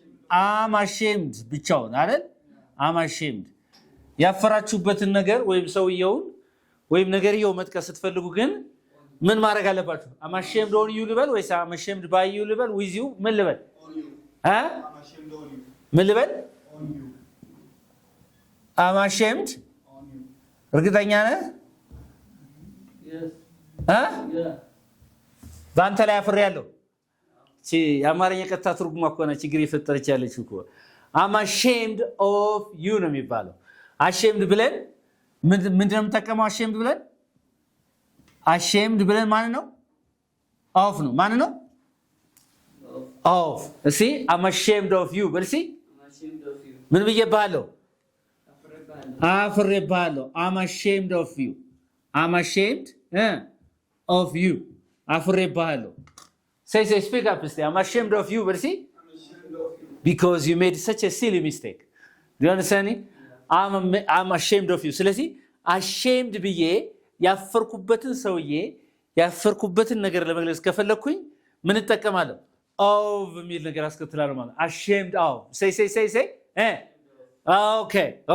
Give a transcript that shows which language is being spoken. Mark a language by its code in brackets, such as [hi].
[am] am ashamed ብቻውን አይደል? am ashamed ያፈራችሁበትን ነገር ወይም ሰውየውን ወይም ነገርየው መጥቀስ ስትፈልጉ ግን ምን ማድረግ አለባችሁ? [en] am ashamed on you [am] ልበል ወይስ [en] am ashamed by you ልበል? [am] with you ምን ልበል? [en] I'm ashamed on you. [am] ምን ልበል? [en] On you. am ashamed On you. [am] እርግጠኛ ነህ? [en] Yes. እ? Yeah. [am] በአንተ ላይ አፍሬያለሁ። የአማርኛ ቀጥታ ትርጉሟ እኮ ነው ችግር የፈጠረች ያለች እኮ። [en] I'm ashamed of you [am] ነው የሚባለው። ashamed ብለን ምንድነው የምንጠቀመው? ashamed ብለን ማን ነው? of ነው። ማን ነው? of። እሺ [en] I'm ashamed of you [am] በል እስኪ። ምን ብዬብሃለሁ? አፍሬብሃለሁ። [en] I'm ashamed of you. I'm ashamed of you. [am] አፍሬብሃለሁ። [en] Say, speak up, stay. I'm ashamed of you, but see? Because you made such a silly mistake. Do you understand me? I'm ashamed of you. [am] ስለዚህ ashamed ብዬ ያፈርኩበትን ሰውዬ ያፈርኩበትን ነገር ለመግለጽ ከፈለኩኝ ምን እጠቀማለሁ? of የሚል ነገር አስከትላለሁ ማለት ashamed of. Say. Okay.